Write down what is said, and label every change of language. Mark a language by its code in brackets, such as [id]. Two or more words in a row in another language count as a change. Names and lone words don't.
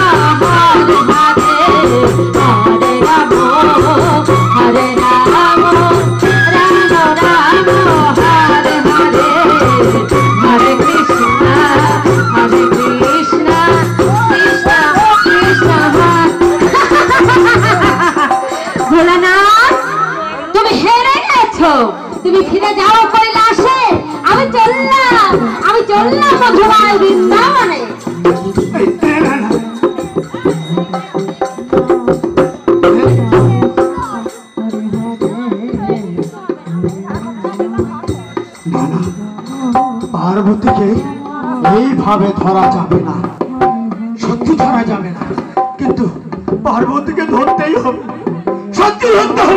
[sa] Hare Hare, Hare Rama, Hare Rama, Rama Rama, Hare Hare, Hare Krishna, Hare Krishna, Krishna Krishna, [bn] ভোলানাথ, তুমি হেরে গেছো। তুমি ফিরে যাও কৈলাসে, আমি চললাম মধুময় বৃন্দাবনে। পার্বতীকে এইভাবে ধরা যাবে না, সত্যি ধরা যাবে না, কিন্তু পার্বতীকে ধরতেই হবে, সত্যি ধরতে হবে।